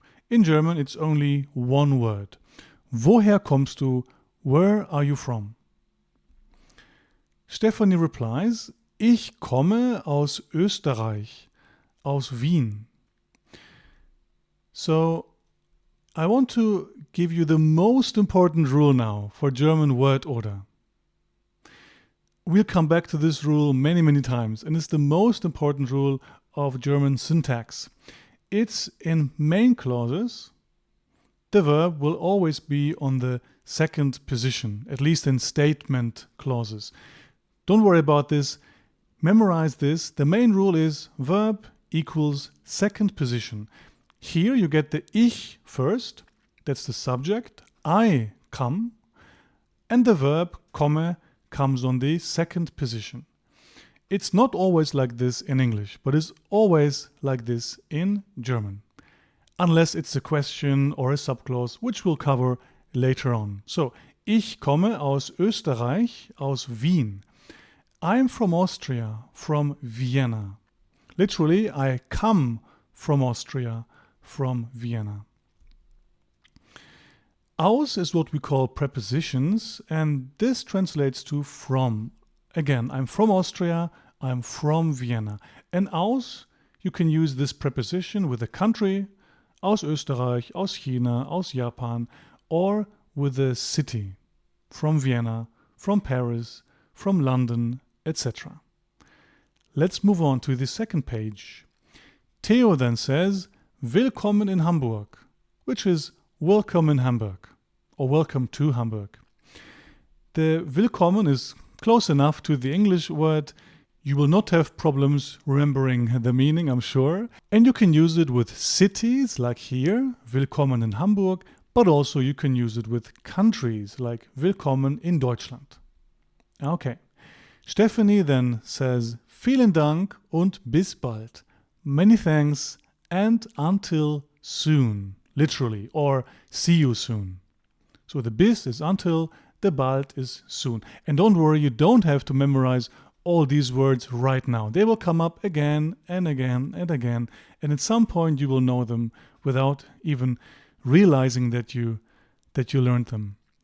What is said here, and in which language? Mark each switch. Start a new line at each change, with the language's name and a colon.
English: In German, it's only one word.
German: Woher kommst du?
English: Where are you from?
German: Stephanie replies, Ich komme aus Österreich, aus Wien.
English: So, I want to give you the most important rule now for German word order. We'll come back to this rule many, many times, and it's the most important rule of German syntax. It's in main clauses. The verb will always be on the second position, at least in statement clauses. Don't worry about this. Memorize this. The main rule is verb equals second position. Here you get the ich first, that's the subject, I come, and the verb komme comes on the second position. It's not always like this in English, but it's always like this in German. Unless it's a question or a subclause, which we'll cover later on.
German: So, ich komme aus Österreich, aus Wien.
English: I'm from Austria, from Vienna. Literally, I come from Austria, from Vienna. Aus is what we call prepositions, and this translates to from. Again, I'm from Austria, I'm from Vienna. And aus, you can use this preposition with a country,
German: aus Österreich, aus China, aus Japan,
English: or with a city, from Vienna, from Paris, from London, etc. Let's move on to the second page. Theo then says,
German: Willkommen in Hamburg,
English: which is welcome in Hamburg, or welcome to Hamburg. The Willkommen is close enough to the English word. You will not have problems remembering the meaning, I'm sure. And you can use it with cities, like here,
German: Willkommen in Hamburg,
English: but also you can use it with countries, like
German: Willkommen in Deutschland.
English: Okay,
German: Stephanie
English: then says
German: vielen Dank und bis bald.
English: Many thanks and until soon, literally, or see you soon. So the bis is until, the bald is soon. And don't worry, you don't have to memorize all these words right now. They will come up again and again and again, and at some point you will know them without even realizing that you learned them.